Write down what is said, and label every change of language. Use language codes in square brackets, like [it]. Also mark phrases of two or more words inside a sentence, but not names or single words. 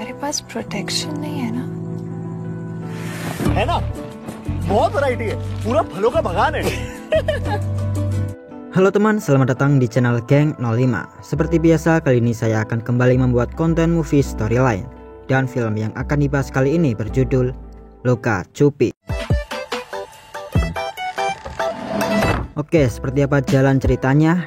[hi] पास प्रोटेक्शन नहीं है ना? है ना, बहुत वैरायटी है, पूरा फलों का बागान है. [id] Halo teman, selamat datang di channel Geng 05. Seperti biasa, kali ini saya akan kembali membuat konten [en] movie storyline. [id] Dan film yang akan dibahas kali ini berjudul Luka Cupi. Oke, seperti apa jalan ceritanya?